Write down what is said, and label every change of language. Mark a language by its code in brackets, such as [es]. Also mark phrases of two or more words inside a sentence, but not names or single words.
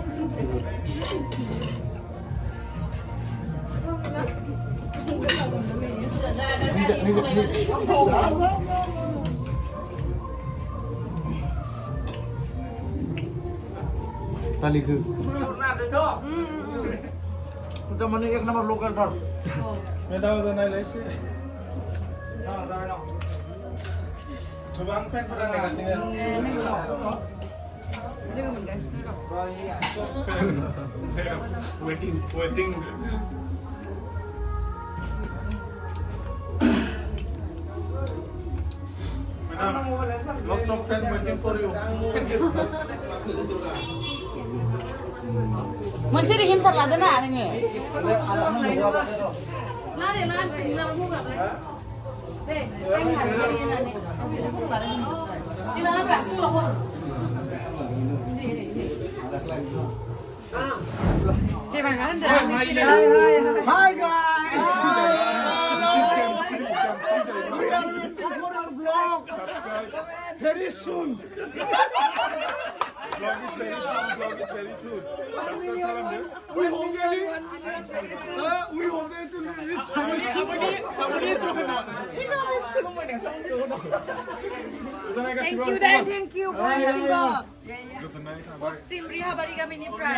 [brx] तालिखौ उता माने एक नम्बर लोकल पर मेदाव जानायलायसै गोबां फेनफोरा नेगासिनो [en] वेटिं Lots of fans waiting for you. [brx] मोनसे रिहिम सार लादो ना नोङो लादे बुंलाय दे आंनि हारसिं होननानै बुंलाय दिना लाब्रा बुंलाव जेबाङा होनदों [en] Hi guys. Vlog very soon. Vlog is very soon. We hope to reach Thank you Pashchim Rihabari गामिनिफ्राय